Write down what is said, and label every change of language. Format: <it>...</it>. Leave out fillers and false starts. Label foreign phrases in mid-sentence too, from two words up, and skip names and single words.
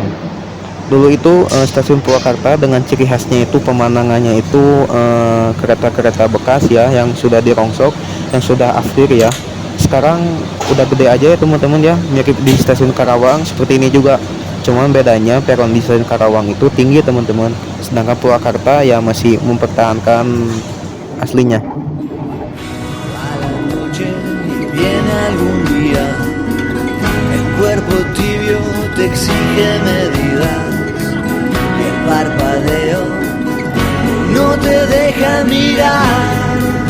<id>Dulu itu stasiun Purwakarta dengan ciri khasnya itu pemandangannya itu kereta-kereta bekas ya, yang sudah dirongsok, yang sudah afir ya. Sekarang udah gede aja ya teman-teman ya, mirip di stasiun Karawang seperti ini juga. Cuman bedanya peron di stasiun Karawang itu tinggi teman-teman, sedangkan Purwakarta ya masih mempertahankan aslinya.</id> <es>A la noche viene algún día, el cuerpo tibio te exige medidas y el parpadeo no te deja mirar.</es>